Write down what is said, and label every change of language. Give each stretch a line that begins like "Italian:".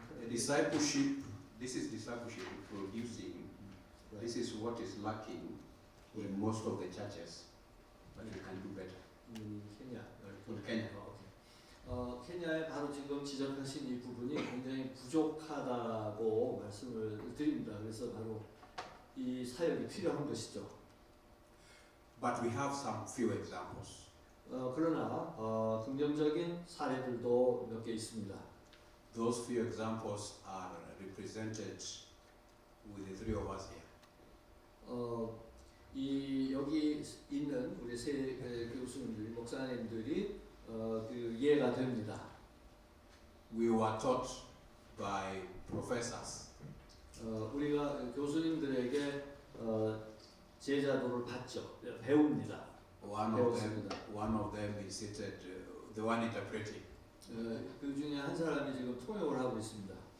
English: Discipleship, this is discipleship producing. Right. This is what is lacking in most of the churches, but we can do better.
Korean: 케냐. 케냐. 케냐에 바로 지금 지적하신 이 부분이 굉장히 부족하다고 말씀을 드립니다. 그래서 바로 이 사역이 필요한 것이죠.
English: But we have some few examples.
Korean: 그러나 긍정적인 사례들도 몇 개 있습니다.
English: Those few examples are represented with the three of us here.
Korean: 이 여기 있는 우리 세 교수님들이 목사님들이 그 이해가 됩니다.
English: We were taught by professors.
Korean: 우리가 교수님들에게 제자도를 받죠. 배웁니다.
English: One of them is seated, the one interpreting.
Korean: 그 중에 한 사람이 지금 통역을 하고 있습니다.